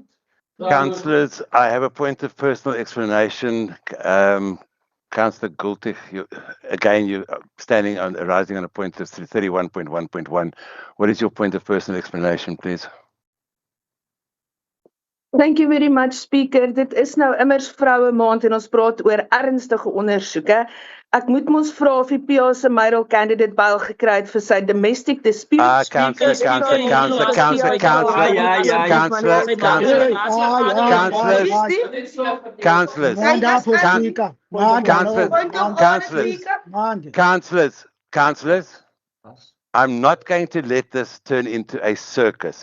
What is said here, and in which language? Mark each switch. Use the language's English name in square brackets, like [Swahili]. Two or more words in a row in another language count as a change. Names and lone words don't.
[English] Councillors, I have a point of personal explanation. Councillor Gultig, you're standing on, arising on a point of 31.1.1. What is your point of personal explanation, please? Thank you very much, Speaker. [Afrikaans] Dit is nou immers Vroue Maand en ons praat oor ernstige ondersoeke. Ek moet mos vra of die PA se [English] mayoral candidate [Afrikaans] bail gekry het vir sy [English] domestic dispute. Councillors, I'm not going to let this turn into a circus.